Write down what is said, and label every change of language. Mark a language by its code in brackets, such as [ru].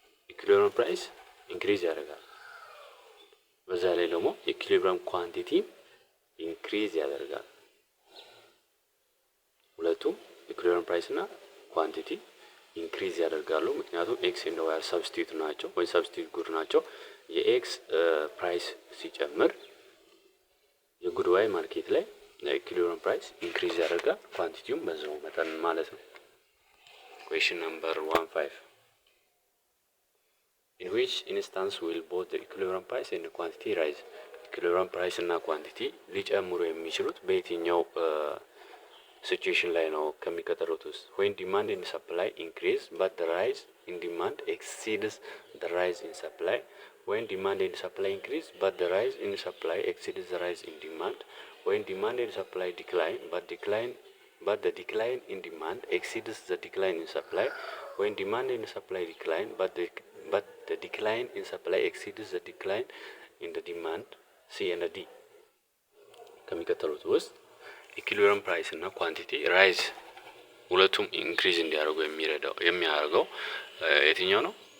[am] ኢኩሊብሪየም ፕራይስ ኢንክሪዝ ያደርጋል። በዛ ላይ ደግሞ ኢኩሊብሪየም ኳንቲቲ ኢንክሪዝ ያደርጋል። ሁለቱም ኢኩሊብሪየም ፕራይስ እና ኳንቲቲ ኢንክሪዝ ያደርጋሉ። ምክንያቱም ኤክስ ኤንድ ዋይ ሰብስቲዩት ናቸው ወይ ሰብስቲዩት ጉድ ናቸው። የኤክስ ፕራይስ ሲጨምር የጉድ ዋይ ማርኬት ላይ ኢኩሊብሪየም ፕራይስ ኢንክሪዝ ያደርጋል። ኳንቲቲውም በዛው መጠን ማለት ነው። [en] Question number 15. In which instance will both the equilibrium price and the quantity rise? [am] ኢኩሊብሪየም ፕራይስ እና ኳንቲቲ ሊጨምሩ የሚችሉት በየትኛው ሲቹዌሽን ላይ ነው ከሚከተሉት ውስጥ? [en] when demand and supply increase but the rise in demand exceeds the rise in supply, when demand and supply increase but the rise in supply exceeds the rise in demand, when demand and supply decline but the decline in demand exceeds the decline in supply, when demand and supply decline but the decline in supply exceeds the decline in the demand, C and D [am] ከሚከተሉት ውስጥ ኢኩሊብሪየም ፕራይስ እና ኳንቲቲ ራይዝ ሁለቱም ኢንክሪዝ እንዲያደርጉ የሚያደርገው የትኛው ነው?